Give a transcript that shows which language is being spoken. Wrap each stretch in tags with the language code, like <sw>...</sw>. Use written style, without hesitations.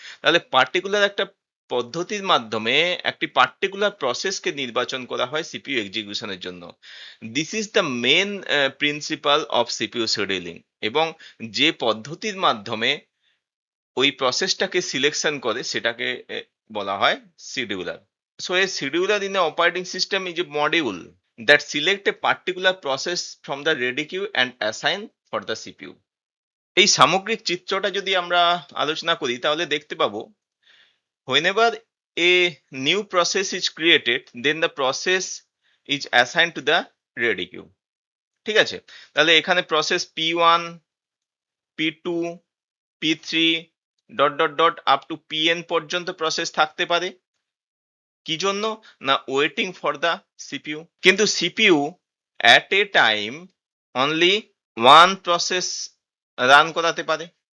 <bn>তাহলে পার্টিকুলার একটা পদ্ধতির মাধ্যমে একটি পার্টিকুলার প্রসেসকে নির্বাচন করা হয় সিপিইউ এক্সিকিউশনের জন্য।</bn> <en>This is the main principle of CPU scheduling.</en> <bn>এবং যে পদ্ধতির মাধ্যমে ওই প্রসেসটাকে সিলেকশন করে সেটাকে বলা হয় scheduler.</bn> <en>So a scheduler in an operating system is a module that select a particular process from the ready queue and assign for the CPU।</en> <bn>এই সামগ্রিক চিত্রটা যদি আমরা আলোচনা করি তাহলে দেখতে পাবো,</bn> <en>whenever a new process is created, then the process is assigned to the ready queue।</en> <bn>ঠিক আছে? তাহলে এখানে process P1, P2, P3 dot dot dot up to PN পর্যন্ত প্রসেস থাকতে পারে। কি জন্য? না,</bn> <en>Waiting for the CPU.</en> <bn>কিন্তু CPU</bn> <en>at a time only one process</en> <bn>run করাতে পারে।</bn>